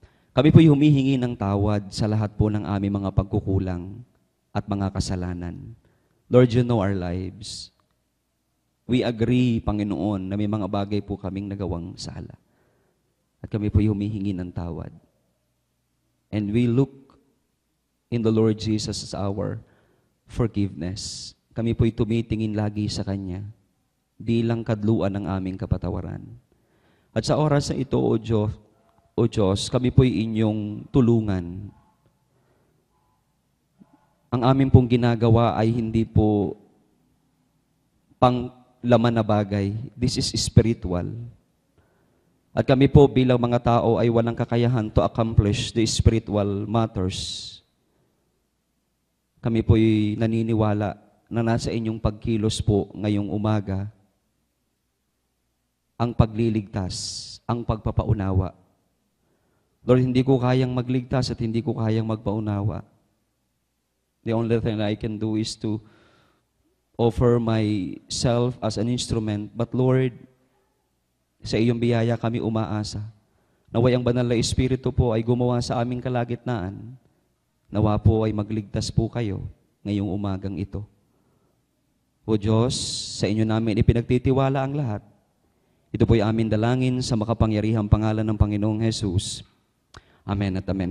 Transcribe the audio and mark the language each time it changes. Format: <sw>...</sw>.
<tl>Kami po'y humihingi ng tawad sa lahat po ng aming mga pagkukulang at mga kasalanan.</tl> <en>Lord, you know our lives. We agree,</en> <tl>Panginoon, na may mga bagay po kaming nagawang sala. At kami po'y humihingi ng tawad.</tl> <en>And we look in the Lord Jesus as our forgiveness.</en> <tl>Kami po'y tumitingin lagi sa Kanya bilang kadluan ng aming kapatawaran. At sa oras na ito, O Diyos, kami po'y inyong tulungan. Ang aming pong ginagawa ay hindi po panglaman na bagay.</tl> <en>This is spiritual.</en> <tl>At kami po bilang mga tao ay walang kakayahan</tl> <en>to accomplish the spiritual matters.</en> <tl>Kami po'y naniniwala na nasa inyong pagkilos po ngayong umaga ang pagliligtas, ang pagpapaunawa. Lord, hindi ko kayang magligtas at hindi ko kayang magpaunawa.</tl> <en>The only thing I can do is to offer myself as an instrument.</en> <tl>But Lord, sa iyong biyaya kami umaasa. Naway ang banal na Espiritu po ay gumawa sa aming kalagitnaan. Nawa po ay magligtas po kayo ngayong umagang ito. O Diyos, sa inyo namin ipinagtitiwala ang lahat. Ito po'y amin dalangin sa makapangyarihang pangalan ng Panginoong Jesus. Amen at amen.</tl>